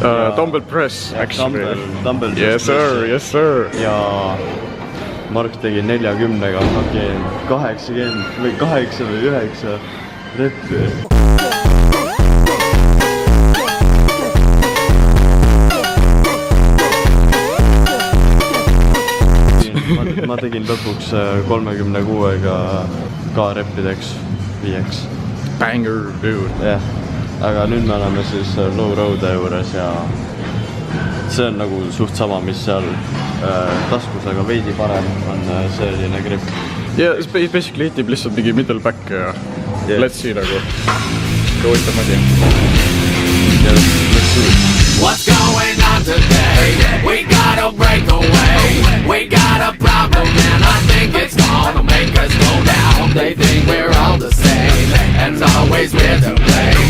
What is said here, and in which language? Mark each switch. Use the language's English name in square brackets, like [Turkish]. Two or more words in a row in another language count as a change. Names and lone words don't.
[English] Dumbbell press, actually. Dumbbell Yes sir, yes sir. [Estonian] ja Mark tegi 40-ga fucking 80 või 89 reppi. ma tegin lõpuks 36-ga ka reppideks 5-ks. [English] Banger, dude. [Estonian] jah, aga nüüd me oleme siis [English] low road'e [Estonian] juures ja see on nagu suht sama, mis seal taskus, aga veidi parem on selline grip. [English] Yeah, basically [Estonian] hitib lihtsalt mingi [English] middle back [Estonian] ja [English] Yeah. let's see nagu. Go with the money. Yeah, let's see. What's going on today? We gotta break away. We got a problem and I think it's gonna make us go down. They think we're all the same and always we're to blame.